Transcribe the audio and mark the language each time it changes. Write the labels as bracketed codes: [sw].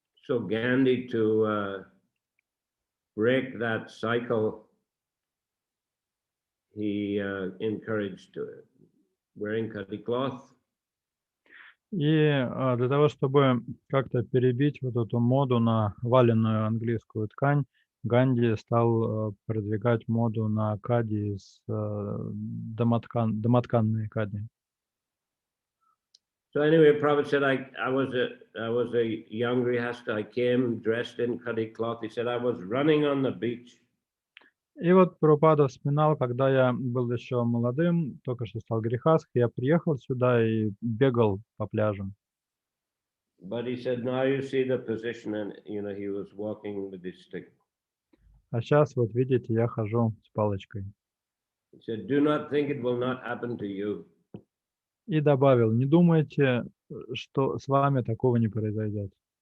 [en] So Gandhi, to break that cycle, he encouraged wearing khadi cloth. [ru] И для того, чтобы как-то перебить вот эту моду на валенную английскую ткань, Ганди стал продвигать моду на кади из домотканные кади. [en] So anyway, Prabhupada said, I was a young grihasta. I came dressed in khadi cloth. He said, I was running on the beach. [ru] И вот Прабхупада вспоминал, когда я был еще молодым, только что стал грехастхой, я приехал сюда и бегал по пляжам. [en] But he said, now you see the position, and he was walking with his stick. [ru] А сейчас вот видите, я хожу с палочкой. [en] He said, do not think it will not happen to you. [ru] И добавил, не думайте, что с вами такого не произойдет.